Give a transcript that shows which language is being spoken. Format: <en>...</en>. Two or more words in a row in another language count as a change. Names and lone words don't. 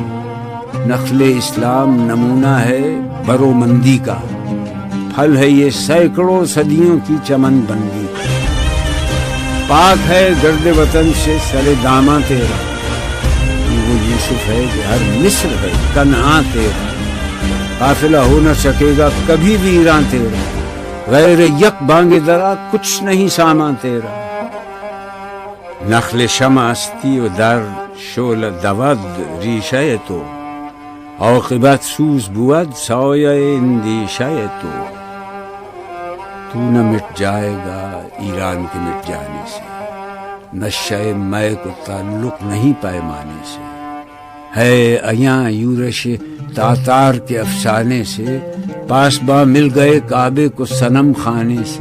<ur>نخل اسلام نمونہ ہے برومندی کا، پھل ہے یہ سینکڑوں صدیوں کی چمن بندی. پاک ہے گرد وطن سے سر داماں تیرا، وہ یوسف ہے کہ ہر مصر ہے کنعاں تیرا. قافلہ ہو نہ سکے گا کبھی ویراں تیرا، غیر یک بانگ درا کچھ نہیں سامان تیرا.</ur> <fa>نخل شمع استی و در شعل دود ریشہ تو، عاقبت سوز بود سایہ اندیشہ تو.</fa> <ur>تو نہ مٹ جائے گا ایران کے مٹ جانے سے، نشہ میں کو تعلق نہیں پیمانے سے. ہے ایاں یورش تاتار کے افسانے سے، پاسباں مل گئے کعبے کو صنم خانے سے.</ur>